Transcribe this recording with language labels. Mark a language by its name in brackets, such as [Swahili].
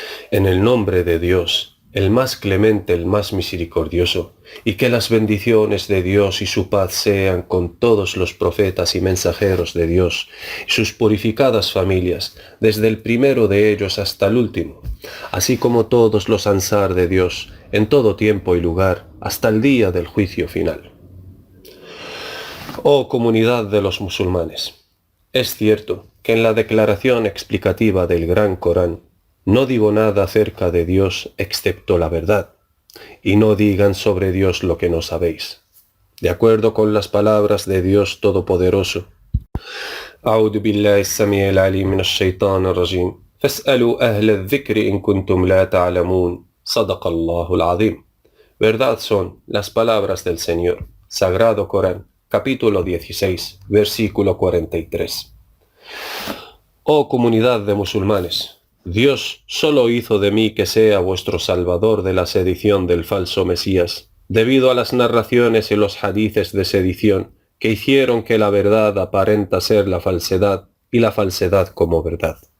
[Spanish] En el nombre de Dios, el más clemente, el más misericordioso, y que las bendiciones de Dios y su paz sean con todos los profetas y mensajeros de Dios, y sus purificadas familias, desde el primero de ellos hasta el último, así como todos los ansar de Dios, en todo tiempo y lugar, hasta el día del juicio final. Oh comunidad de los musulmanes, es cierto que en la declaración explicativa del Gran Corán no digo nada acerca de Dios excepto la verdad, y no digan sobre Dios lo que no sabéis. De acuerdo con las palabras de Dios Todopoderoso, [Arabic] أعوذ بالله السميع العليم من الشيطان الرجيم فاسألوا أهل الذكر إن كنتم لا تعلمون صدق الله العظيم. [Spanish] Verdad son las palabras del Señor, Sagrado Corán, capítulo 16, versículo 43. Oh comunidad de musulmanes, Dios solo hizo de mí que sea vuestro salvador de la sedición del falso Mesías, debido a las narraciones y los hadices de sedición que hicieron que la verdad aparenta ser la falsedad y la falsedad como verdad.